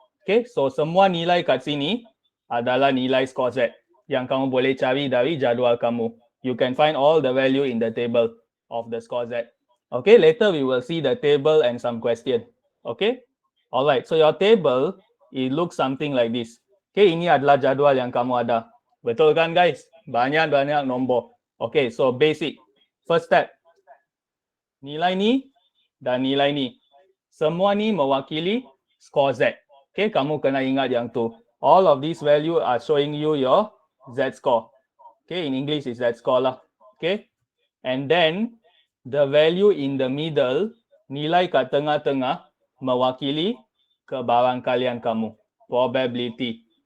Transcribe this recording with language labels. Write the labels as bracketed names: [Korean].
[Malay] Okay, so semua nilai kat sini adalah nilai score Z yang kamu boleh cari dari jadual kamu. [English] You can find all the value in the table of the score Z. Okay, later we will see the table and some question. Okay, alright. So your table, it looks something like this. [Malay] Okay, ini adalah jadual yang kamu ada. Betul kan guys? Banyak-banyak nombor. [English] Okay, so basic. First step. [Malay] Nilai ni dan nilai ni. Semua ni mewakili score Z. Okay, kamu kena ingat yang tu. [English] All of these value are showing you your Z score. Okay, in English is Z score lah. Okay, and then the value in the middle, [Malay] nilai kat tengah-tengah mewakili kebarangkalian kamu. [English] Probability.